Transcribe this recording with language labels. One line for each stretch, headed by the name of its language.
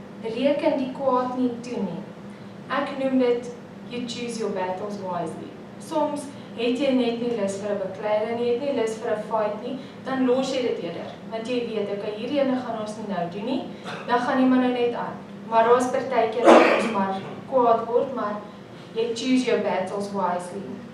Afrikaans: Reken die kwaad nie toe nie. Ek noem dit,
English: you choose your battles wisely.
Afrikaans: Soms het jy net nie lus vir 'n beklei nie, het nie lus vir 'n fight nie, dan los jy dit eerder. Want jy weet, okay, hierdie ene gaan ons nie nou doen nie, dan gaan jy maar nou net aan. Maar daar is partykeer dat ons maar kwaad word, maar jy
English: choose your battles wisely.